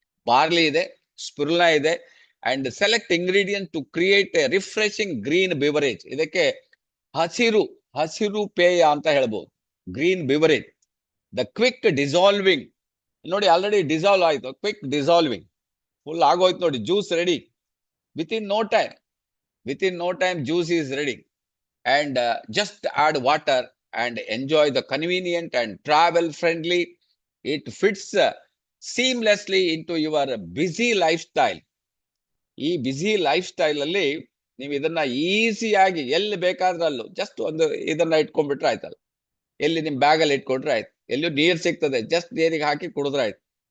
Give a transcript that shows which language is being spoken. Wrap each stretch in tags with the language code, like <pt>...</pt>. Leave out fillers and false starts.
<en>Barley ಇದೆ, spirulina ಇದೆ, and select ingredient to create a refreshing green beverage.</en> <kn>ಇದಕ್ಕೆ ಹಸಿರು ಪೇಯ ಅಂತ ಹೇಳ್ಬೋದು, ಗ್ರೀನ್ ಬಿವರೇಜ್.</kn> <en>The quick dissolving, ನೋಡಿ already dissolve ಆಯ್ತು, quick dissolving full ಆಗೋಯ್ತು ನೋಡಿ. Juice ready with in no time juice is ready. And just add water and enjoy the convenient and travel friendly. It fits seamlessly into your busy lifestyle.</en> <kn>ಈ ಬಿಸಿ life style ಅಲ್ಲಿ ನೀವು ಇದನ್ನ ಈಸಿಯಾಗಿ ಎಲ್ಲಿ ಬೇಕಾದ್ರಲ್ಲೂ just ಒಂದು ಇದನ್ನ ಇಟ್ಕೊಂಡ್ಬಿಟ್ರೆ ಆಯ್ತಲ್ಲ. ಎಲ್ಲಿ ನಿಮ್ ಬ್ಯಾಗ್ ಅಲ್ಲಿ ಇಟ್ಕೊಂಡ್ರೆ ಆಯ್ತು. ಎಲ್ಲೂ ನೀರ್ ಸಿಗ್ತದೆ, ಜಸ್ಟ್ ನೀರಿಗೆ ಹಾಕಿ ಕುಡಿದ್ರೆ ಆಯ್ತು.</kn>